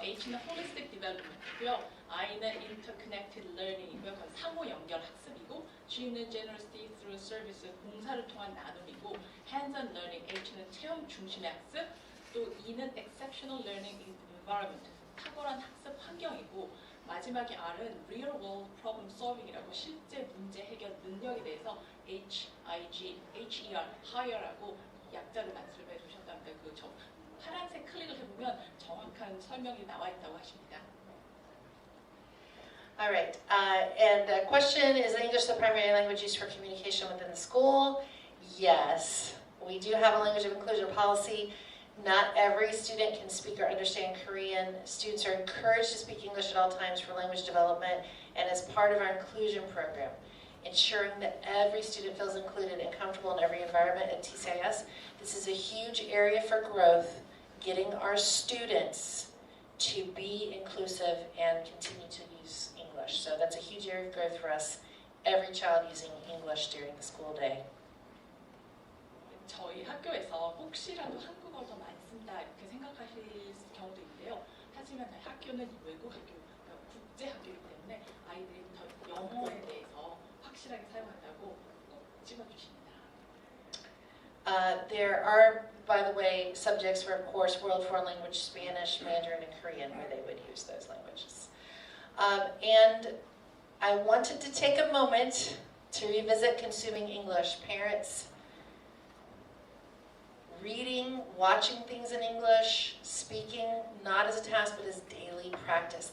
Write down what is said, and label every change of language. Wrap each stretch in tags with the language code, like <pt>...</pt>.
<ko>H는 Holistic Development이고요. I는 Interconnected Learning이고요. 그건 상호 연결 학습이고, G는 Generosity Through Service, 봉사를 통한 나눔이고, Hands-on Learning, H는 체험 중심의 학습, 또 E는 Exceptional Learning Environment, 탁월한 학습 환경이고, 마지막에 R은 Real World Problem Solving이라고 실제 문제 해결 능력에 대해서 HIG, HER, HIRE라고 약자를 말씀해 주셨답니다. 그 파란색 클릭을 해보면 정확한 설명이 나와 있다고 하십니다.</ko> <en>All right, and the question, is English the primary language used for communication within the school? Yes, we do have a language of inclusion policy. Not every student can speak or understand Korean. Students are encouraged to speak English at all times for language development and as part of our inclusion program, ensuring that every student feels included and comfortable in every environment at TCIS. This is a huge area for growth, getting our students to be inclusive and continue to use English. So that's a huge area of growth for us, every child using English during the school day.</en> <ko>저희 학교에서 혹시라도 한국어를 더 많이 쓴다 이렇게 생각하실 경우도 있는데요. 하지만 학교는 외국 학교, 그러니까 국제 학교이기 때문에 아이들이 더 영어에 대해서 확실하게 사용한다고 꼭 집어주십니다.</ko> <en>There are, by the way, subjects for, of course, World Foreign Language, Spanish, Mandarin, and Korean, where they would use those languages. And I wanted to take a moment to revisit consuming English. Parents, reading, watching things in English, speaking, not as a task, but as daily practice.</en>